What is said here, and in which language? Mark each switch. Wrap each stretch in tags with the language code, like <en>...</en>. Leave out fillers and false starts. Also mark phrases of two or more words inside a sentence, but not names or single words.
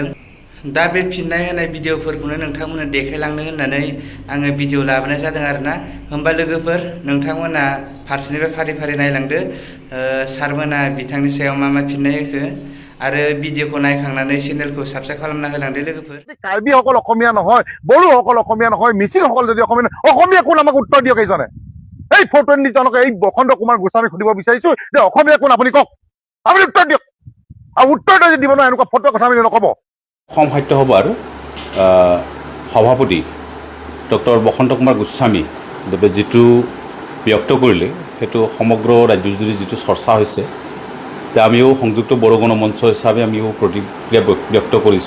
<brx>दा बे फिननाय होनाय भिडिअफोरखौनो नोंथांमोननो देखायलांनो होननानै आङो भिडिअ लाबोनाय जादों आरोना। होमबा लोगोफोर, नोंथांमोना फारसेनिफ्राय फारि फारि नायलांदो सारमोना बिथांनि सायाव मा मा फिननाय होखो, आरो भिडिअखौ नायखांनानै चेनेलखौ साबस्क्राइब खालामना होलांदो लोगोफोर।</brx> <as>কাৰ্বিসকল অসমীয়া নহয়, বড়োসকল অসমীয়া নহয়, মিচিংসকল যদি অসমীয়া নহয়, অসমীয়া কোন আমাক উত্তৰ দিয়ক এইজনে। এই ফটোজনক এই বসন্ত কুমাৰ গোস্বামীক সুধিব বিচাৰিছো যে অসমীয়া কোন আপুনি কওক, আপুনি উত্তৰ দিয়ক। আৰু উত্তৰ যদি দিব নহয় এনেকুৱা ফটোৰ কথা আমি নক'ব। অসম সাহিত্য সভাৰ সভাপতি ডক্টৰ বসন্ত কুমাৰ গোস্বামীদেৱে যিটো ব্যক্ত কৰিলে, সেইটো সমগ্ৰ ৰাজ্যজুৰি যিটো চৰ্চা হৈছে, যে আমিও সংযুক্ত বড়ো গণমঞ্চ হিচাপে আমিও প্ৰতিক্ৰিয়া ব্যক্ত কৰিছোঁ।</as>